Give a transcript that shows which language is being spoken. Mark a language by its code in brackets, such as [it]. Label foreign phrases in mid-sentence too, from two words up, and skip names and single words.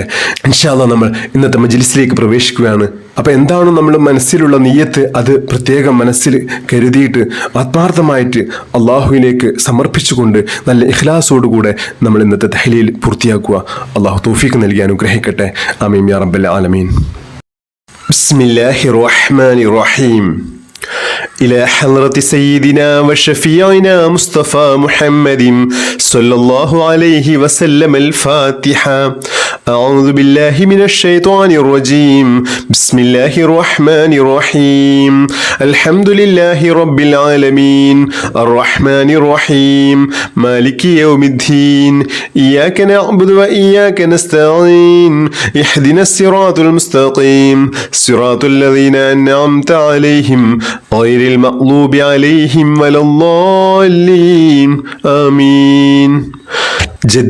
[ar] إن شاء الله [ml] നമ്മൾ ഇന്നത്തെ മജ്ലിസിലേക്ക് പ്രവേശിക്കുകയാണ്. അപ്പോൾ എന്താണ് നമ്മുടെ മനസ്സിലുള്ള നിയ്യത്ത്, അത് പ്രത്യേകം മനസ്സിൽ കരുതിയിട്ട് ആത്മാർത്ഥമായിട്ട് അള്ളാഹുവിലേക്ക് സമർപ്പിച്ചുകൊണ്ട് നല്ല ഇഖ്ലാസോടുകൂടെ നമ്മൾ ഇന്നത്തെ തഹ്ലീൽ പൂർത്തിയാക്കുക. അള്ളാഹു തൗഫീഖ് നൽകി അനുഗ്രഹിക്കട്ടെ. [ar] آمين يا رب العالمين. بسم الله الرحمن الرحيم. إلى حضرة سيدنا وشفيعنا مصطفى محمد صلى الله عليه وسلم الفاتحة. أعوذ بالله من الشيطان الرجيم. بسم الله الرحمن الرحيم. الحمد لله رب العالمين الرحمن الرحيم مالك يوم الدين إياك نعبد وإياك نستعين اهدنا الصراط المستقيم صراط الذين أنعمت عليهم غير المغضوب عليهم ولا الضالين آمين.